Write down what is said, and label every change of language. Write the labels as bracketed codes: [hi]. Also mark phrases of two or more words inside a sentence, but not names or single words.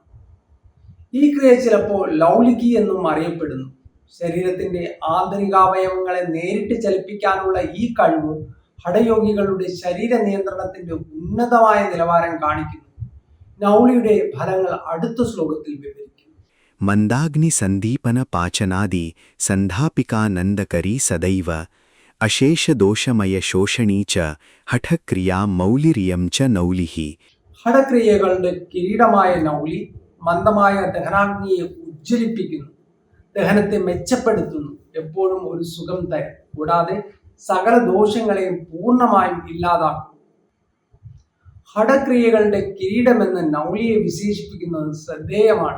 [ml] ഈ ക്രിയ ചിലപ്പോൾ ലൗലികി എന്നും അറിയപ്പെടുന്നു. ശരീരത്തിന്റെ ആന്തരികാവയവങ്ങളെ നേരിട്ട് ചലിപ്പിക്കാനുള്ള ഈ കഴിവ് ഹഠയോഗികളുടെ ശരീര നിയന്ത്രണത്തിന്റെ ഉന്നതമായ നിലവാരം കാണിക്കുന്നു. നൗലിയുടെ ഫലങ്ങൾ അടുത്ത ശ്ലോകത്തിൽ വിവരിക്കുന്നു. [sa] मन्दाग्निसन्दीपनपाचनादि सन्धापिकानन्दकरी सदैव अशेषदोषमयशोषणी च हठक्रिया मौलिरियं च नौलिः. [ml] ഹഠക്രിയകളുടെ കിരീടമായ നൗലി മന്ദമായ ദഹനാഗ്നിയെ ഉജ്ജ്വലിപ്പിക്കുന്നു, ദഹനത്തെ മെച്ചപ്പെടുത്തുന്നു, എപ്പോഴും ഒരു സുഖം തരും, കൂടാതെ സകല ദോഷങ്ങളെയും പൂർണ്ണമായും ഇല്ലാതാക്കും. ഹഠക്രിയകളുടെ കിരീടമെന്ന് നൗലിയെ വിശേഷിപ്പിക്കുന്നത് ശ്രദ്ധേയമാണ്.